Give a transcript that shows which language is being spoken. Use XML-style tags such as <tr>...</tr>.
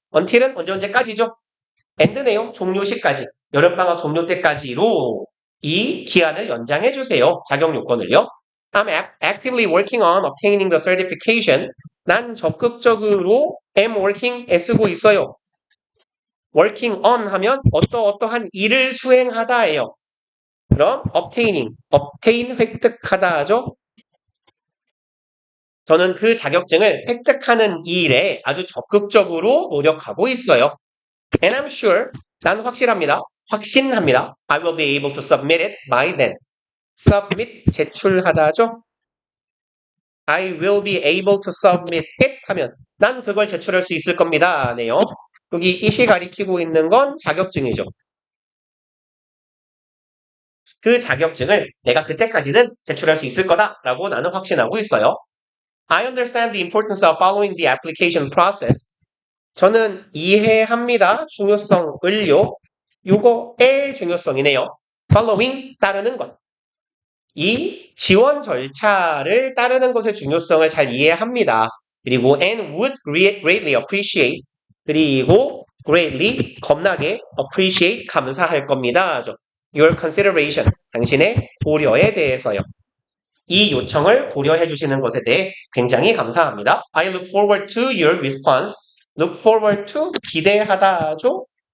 <ko>until은 언제까지죠? end네요. 종료시까지. 여름방학 종료 때까지로 이 기한을 연장해 주세요. 자격 요건을요.</ko> <en>I'm actively working on obtaining the certification.</en> <ko>난 적극적으로</ko> <en>am working</en> <ko>애쓰고 있어요.</ko> <en>working on</en> <ko>하면 어떠한 일을 수행하다예요. 그럼 obtain 획득하다 하죠. 저는 그 자격증을 획득하는 일에 아주 적극적으로 노력하고 있어요.</ko> <en>And I'm sure,</en> <ko>난 확신합니다.</ko> <en>I will be able to submit it by then.</en> <ko>submit, 제출하다죠.</ko> <en>I will be able to submit it</en> <ko>하면 난 그걸 제출할 수 있을 겁니다. 네요. 여기 it이 가리키고 있는 건 자격증이죠. 그 자격증을 내가 그때까지는 제출할 수 있을 거다라고 나는 확신하고 있어요.</ko> <en>I understand the importance of following the application process.</en> <ko>저는 이해합니다. 중요성을요. 요거의 중요성이네요. following, 따르는 것. 이 지원 절차를 따르는 것의 중요성을 잘 이해합니다. 그리고</ko> <en>and would greatly appreciate.</en> <ko>그리고 greatly, 겁나게 appreciate, 감사할 겁니다.</ko> <en>Your consideration,</en> <ko>당신의 고려에 대해서요. 이 요청을 고려해 주시는 것에 대해 굉장히 감사합니다.</ko> <en>I look forward to your response. look forward to,</en> <ko>기대하다죠?</ko>